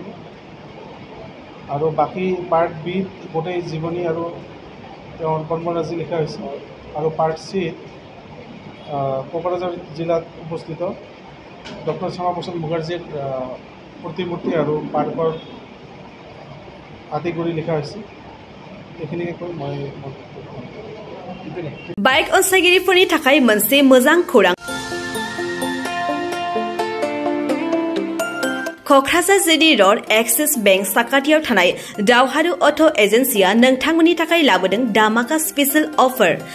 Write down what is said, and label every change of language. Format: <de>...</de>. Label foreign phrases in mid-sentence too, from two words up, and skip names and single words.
<as>আৰু বাকী পাৰ্ট বিত গোটেই জীৱনী আৰু তেওঁৰ কৰ্মৰাজি লিখা হৈছে। আৰু পাৰ্ট চিত কোকৰাঝাৰ জিলাত অৱস্থিত ডক্টৰ শ্যামাপ্ৰসাদ মুখাৰ্জীৰ প্ৰতিমূৰ্তি আৰু পাৰ্কৰ আদি কৰি লিখা হৈছে। এইখিনিকে কৈ মই</as> <brx>बाइक अनसायगिरिफोरनि थाखाय मोनसे मोजां खौरां। क'क्राझार जिडी र'ड एक्सिस बेंक साखाथियाव थानाय दावहारु अट' एजेन्सिया नोंथांमोननि थाखाय लाबोदों दामाका</brx> <en>special offer.</en>